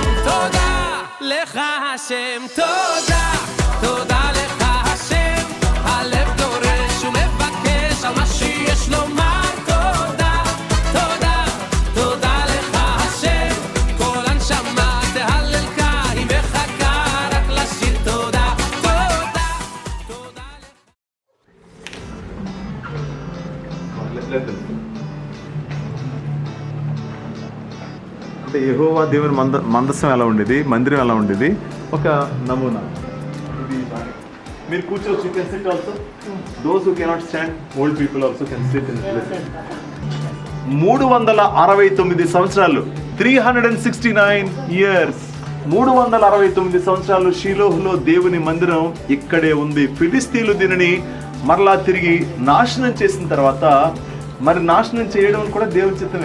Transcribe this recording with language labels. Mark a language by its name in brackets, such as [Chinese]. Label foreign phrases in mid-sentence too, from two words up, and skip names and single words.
[Hebrew] תודה לך השם, תודה, תודה לך השם, הלב דורש ומבקש על מה שיש לומר, תודה, תודה, תודה לך השם, כל הנשמה תהלל קי וחכה רק לשיר תודה, תודה, תודה לך. [Telugu] అంటే యెహోవా దేవుని మందసం ఎలా ఉండేది, మందిరం ఎలా ఉండేది, ఒక నమూనా. ఇది మీరు కూర్చోవచ్చు, [English] You can sit also. Those who cannot stand, old people also can sit in place. [Telugu] 369 సంవత్సరాలు, 369 ఇయర్స్, 369 సంవత్సరాలు షీలోహులో దేవుని మందిరం ఇక్కడే ఉంది. ఫిలిస్తీన్లు దీనిని మరలా తిరిగి నాశనం చేసిన తర్వాత, మరి నాశనం చేయడం కూడా దేవుని చిత్తమే.